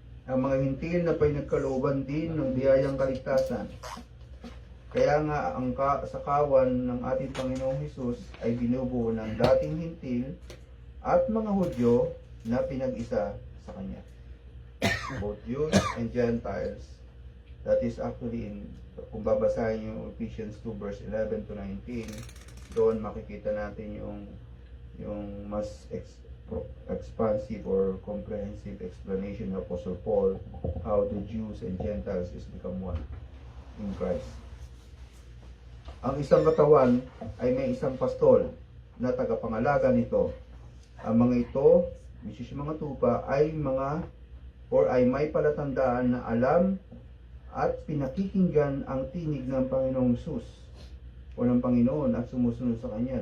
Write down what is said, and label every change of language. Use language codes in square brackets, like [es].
[tl] Ang mga hintil na pinagkalooban din ng biyayang kaligtasan. Kaya nga sa kawan ng ating Panginoong Hesus ay binubuo ng dating hintil at mga Hudyo na pinag-isa sa Kanya. [en] Both Jews and Gentiles. That is actually [tl] kung babasahin yung [en] Ephesians 2 verse 11 to 19, [tl] doon makikita natin yung mas [en] expansive or comprehensive explanation of Apostle Paul how the Jews and Gentiles is become one in Christ. [tl] Ang isang katawan ay may isang pastol na tagapangalaga nito. Ang mga ito, which is mga tupa, ay may palatandaan na alam at pinakikinggan ang tinig ng Panginoong Hesus o ng Panginoon at sumusunod sa Kanya.